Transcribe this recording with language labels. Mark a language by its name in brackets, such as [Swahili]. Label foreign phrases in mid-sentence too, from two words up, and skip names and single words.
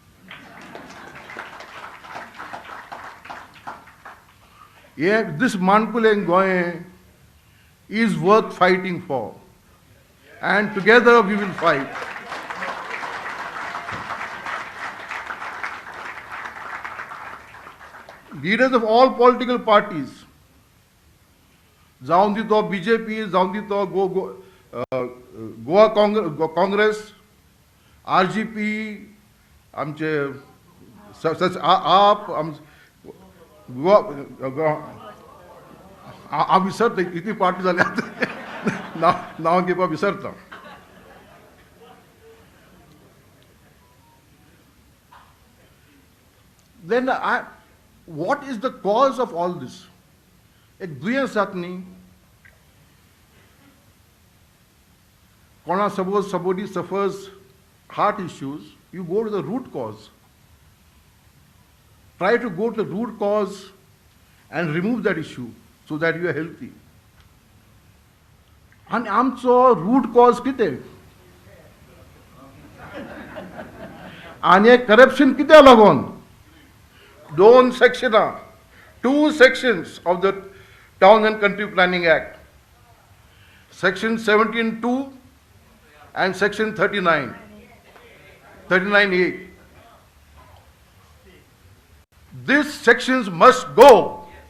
[English] Yeah, this Manpule Goye is worth fighting for. And together we will fight. Leaders of all political parties, [Konkani] जाऊन दितो BJP, जाऊन दितो गोवा काँग्रेस, RGP, आमचे आप आम्ही विसरतो इतकी पार्टी झाली नाव घेवपा विसरता. [English] Then what is the cause of all this? [Konkani] एक दुयेंस जात न्ही. [English] Suppose somebody suffers heart issues, you go to the root cause. Try to go to the root cause and remove that issue so that you are healthy. [Konkani] And आमचो [English] root cause [Konkani] कितें? आनी corruption कित्याक लागून? [English] Two sections of the Town and Country Planning Act, Section 17(2) and Section 39(a). These sections must go.